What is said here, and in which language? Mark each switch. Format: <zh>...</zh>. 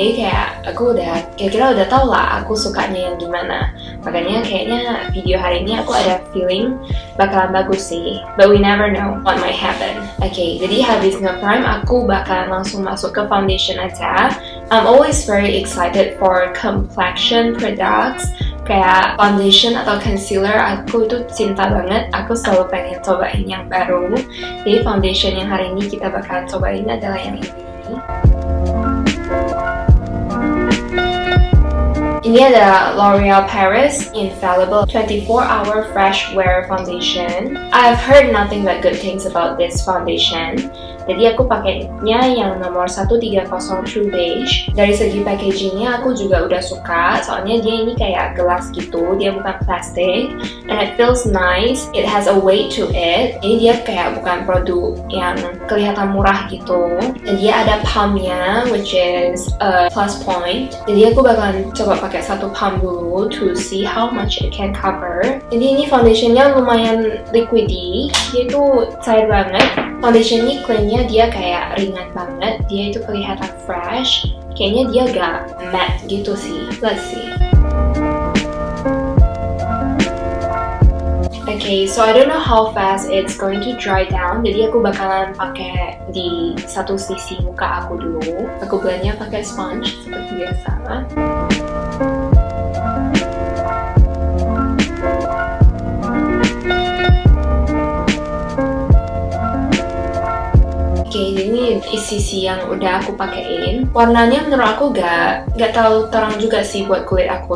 <id>Jadi kayak aku udah kira-kira udah tahu lah aku sukanya yang gimana. Makanya kayaknya video hari ini aku ada feeling bakalan bagus sih.</id> <en>But we never know what might happen.</en> <id>Oke, jadi habis nge-prime aku bakalan langsung masuk ke foundation aja.</id> <en>I'm always very excited for complexion products</en> <id>kayak foundation atau concealer. Aku itu cinta banget. Aku selalu pengen cobain yang baru. Jadi foundation yang hari ini kita bakalan cobain adalah yang ini. Ini adalah L'Oreal Paris Infallible 24-Hour Fresh Wear Foundation.</id> <en>I've heard nothing but good things about this foundation.</en> <id>Jadi aku pakainya yang nomor 130 True Beige. Dari segi packagingnya aku juga udah suka, soalnya dia ini kayak gelas gitu, dia bukan plastik.</id> <en>And it feels nice, it has a weight to it.</en> <id>Jadi dia kayak bukan produk yang kelihatan murah gitu. Dan dia ada pumpnya,</id> <en>which is a plus point.</en> <id>Jadi aku bakalan coba pakai satu pump dulu</id> <en>to see how much it can cover.</en> <id>Jadi ini foundationnya lumayan liquidy, dia itu cair banget. Foundation ini klaimnya dia kayak ringan banget, dia itu kelihatan fresh. Kayaknya dia gak matte gitu sih.</id> <en>Let's see. Okay, so I don't know how fast it's going to dry down.</en> <id>Jadi aku bakalan pakai di satu sisi muka aku dulu. Aku blendnya pakai sponge seperti biasa. Oke, ini sisi yang udah aku pakein. Warnanya menurut aku gak terlalu terang juga sih buat kulit aku.</id>